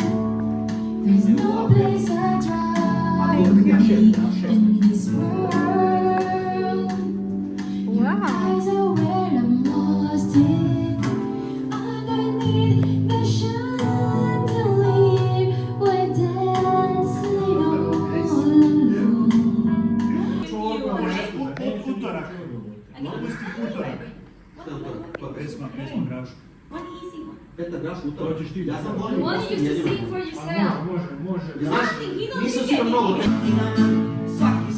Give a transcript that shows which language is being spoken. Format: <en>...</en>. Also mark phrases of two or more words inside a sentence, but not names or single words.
<en>There's no place I'd rather be in this world. Your Wow. eyes are where I'm lost in. Underneath the chandelier, we're dancing all alone.</en> <sr>Utorak. Pusti utorak. Pesma Graš.</sr> <en>One easy one.</en> <sr>Petar Graš utorak. Hoćeš ti? Ja sam</sr> <en>The</en> <sr>volim.</sr> <en>one you used to sing for yourself.</en> <sr>Može. Znaš, nisam svira mnogo. Svaki</sr>